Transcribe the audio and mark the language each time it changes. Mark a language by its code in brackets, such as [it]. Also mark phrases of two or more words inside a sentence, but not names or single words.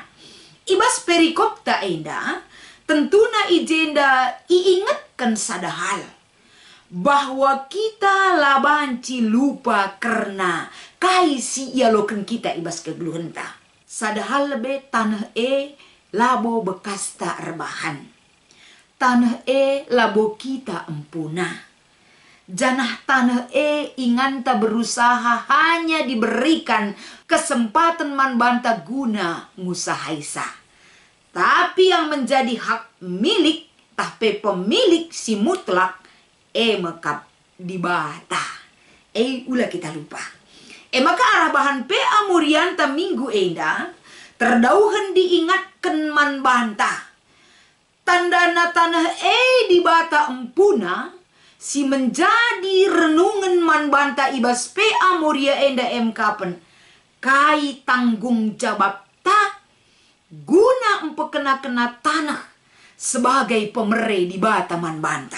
[btx] Ibas perikop ta enda tentuna ijenda iingatkan sadahal [id] bahwa kita [btx] labanci lupa karena kaisi ialokan kita ibas kegeluhan ta. Sadahal lebe tanah labo bekas ta erbahan. Tanah labo kita empuna. Janah tanah inganta berusaha [id] hanya diberikan kesempatan [btx] man banta guna ngusahaisa. [id] Tapi yang menjadi hak milik tapi pemilik si mutlak [btx] mekap di bata. Ulah kita lupa. Maka arah bahan PA Murianta minggu enda [id] terdauhan diingatkan [btx] man banta. Tandana tanah di bata empuna si menjadi renungan man banta ibas PA Muria enda MK kai tanggung jawab ta guna empekena-kena tanah sebagai pemere di bata man banta.